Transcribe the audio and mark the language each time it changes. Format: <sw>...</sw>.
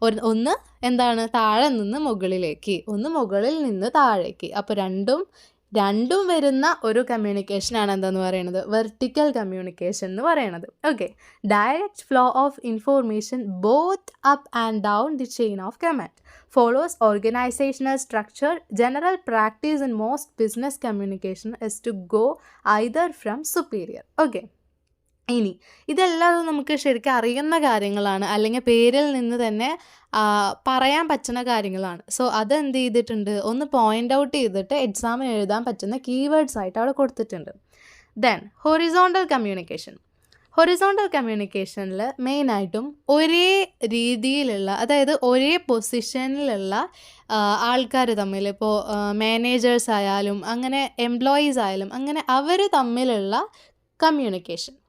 <ml>ഒന്ന് താഴെ നിന്ന് മുകളിലേക്ക്, ഒന്ന് മുകളിൽ നിന്ന് താഴേക്ക്. അപ്പോൾ രണ്ടും രണ്ടും വരുന്ന ഒരു കമ്മ്യൂണിക്കേഷനാണ് എന്താന്ന് പറയുന്നത് വെർട്ടിക്കൽ കമ്മ്യൂണിക്കേഷൻ എന്ന് പറയുന്നത്.</ml> <en>Okay, direct flow of information both up and down the chain of command follows organizational structure. General practice in most business communication is to go either from superior.</en> <ml>Okay, ഇനി ഇതെല്ലാം നമുക്ക് ശരിക്കും അറിയുന്ന കാര്യങ്ങളാണ്, അല്ലെങ്കിൽ പേരിൽ നിന്ന് തന്നെ പറയാൻ പറ്റുന്ന കാര്യങ്ങളാണ്. സോ അതെന്ത് ചെയ്തിട്ടുണ്ട്, ഒന്ന് പോയിൻ്റ് ഔട്ട് ചെയ്തിട്ട് എക്സാമിന് എഴുതാൻ പറ്റുന്ന കീവേഡ്സ് ആയിട്ട് അവിടെ കൊടുത്തിട്ടുണ്ട്. Then horizontal communication. ഹൊറിസോണ്ടൽ കമ്മ്യൂണിക്കേഷനിൽ മെയിനായിട്ടും ഒരേ രീതിയിലുള്ള, അതായത് ഒരേ പൊസിഷനിലുള്ള ആൾക്കാർ തമ്മിൽ, ഇപ്പോൾ മാനേജേഴ്സ് ആയാലും അങ്ങനെ എംപ്ലോയീസ് ആയാലും അങ്ങനെ അവർ തമ്മിലുള്ള കമ്മ്യൂണിക്കേഷൻ.</ml>